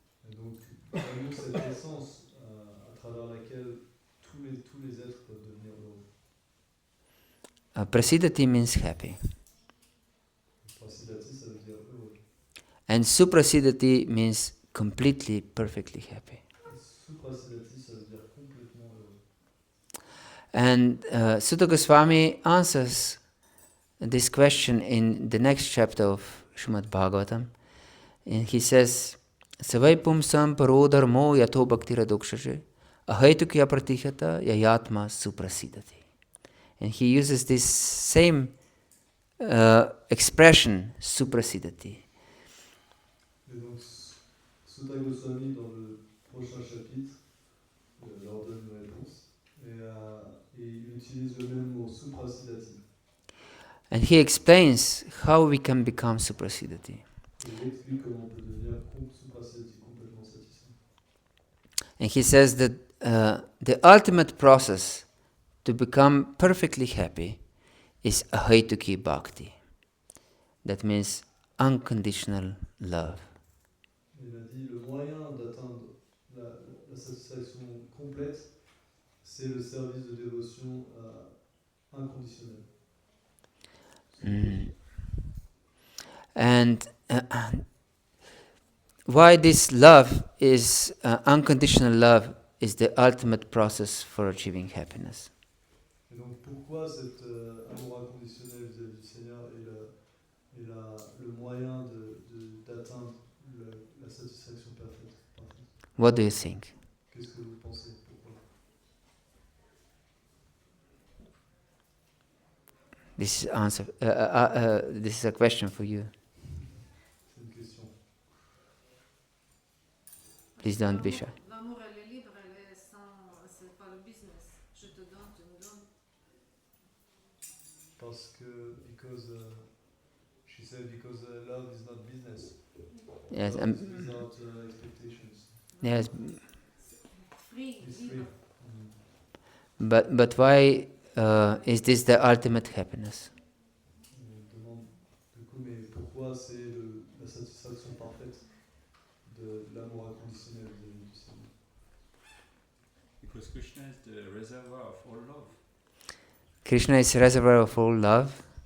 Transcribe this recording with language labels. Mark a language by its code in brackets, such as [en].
[fr] Et donc, donne-nous cette essence à travers laquelle tous les êtres peuvent devenir heureux. [en] Prasidati means happy. [fr] Prasidati, ça veut dire heureux. [en] And suprasidati means completely, perfectly happy. [fr] Suprasidati, ça veut dire complètement heureux. [en] And Sutta Goswami answers this question in the next chapter of Srimad Bhagavatam. And he says, [sa] Savai pumsam parodharmo yato bhaktira dokshaje ahaitukya pratihata yayatma suprasidati. [en] And he uses this same expression, suprasidati. [fr] Et donc, Sutta Goswami, dans le prochain chapitre, leur donne une réponse. Et il utilise le même mot, suprasidati. [en] And he explains how we can become suprasidati. [fr] Et il explique comment on peut devenir suprasidati, complètement satisfait. [en] And he says that the ultimate process to become perfectly happy is ahaituki bhakti. That means unconditional love. [fr] Il a dit le moyen d'atteindre la satisfaction complète, c'est le service de dévotion inconditionnel. [en] And why this love is unconditional love is the ultimate process for achieving happiness. [fr] Et donc pourquoi cet amour inconditionnel vis-à-vis du Seigneur est le moyen d'atteindre la satisfaction parfaite. [en] What do you think? [fr] Qu'est-ce que vous pensez? Pourquoi? [en] This is answer. This is a question for you. [fr] C'est une question. [en] Please don't be shy. [fr] L'amour, elle est libre, elle est sans, c'est pas le business. Je te donne, tu me donnes. Parce que, [en] she said, because love is not business. Yes, Love is without expectations. yes, Free, It's [fr] libre. [en] free. but why is this the ultimate happiness? [fr] On demande, du coup, mais pourquoi c'est la satisfaction parfaite de l'amour inconditionnel vis-à-vis du Seigneur? [en] Because Krishna is the reservoir of all love. Krishna is reservoir of all love.